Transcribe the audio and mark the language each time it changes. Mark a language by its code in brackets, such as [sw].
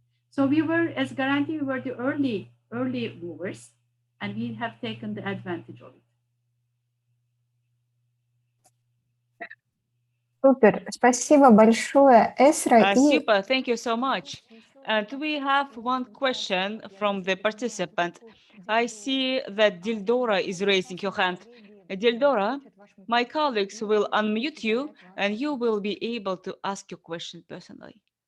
[en] So we were, as Garanti, we were the early movers, and we have taken the advantage of it. [ru] Супер, спасибо большое, Эсра. [en] Super, thank you so much. And we have one question from the participant. I see that Dildora is raising your hand. Dildora, my colleagues will unmute you and you will be able to ask your question personally.